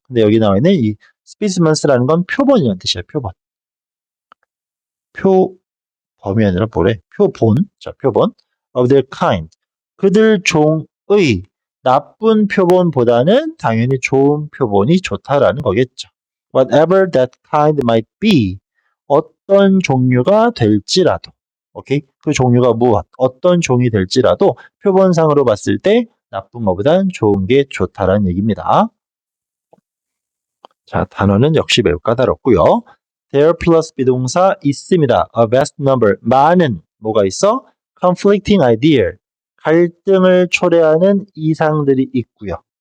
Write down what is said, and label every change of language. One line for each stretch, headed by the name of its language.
Korean: 근데 여기 나와 있는 이 specimens라는 건 표본이라는 뜻이에요. 표본. 표범이 아니라 뭐래? 표본. 자, 표본.
English: of their kind.
Korean: 그들 종의 나쁜 표본보다는 당연히 좋은 표본이 좋다라는 거겠죠.
English: Whatever that kind might be.
Korean: 어떤 종류가 될지라도. 오케이? 그 종류가 무엇, 어떤 종이 될지라도 표본상으로 봤을 때 나쁜 것보단 좋은 게 좋다라는 얘기입니다. 자, 단어는 역시 매우 까다롭고요. there 플러스 비동사 있습니다.
English: a vast number,
Korean: 많은 뭐가 있어?
English: conflicting idea,
Korean: 갈등을 초래하는 이상들이 있고요.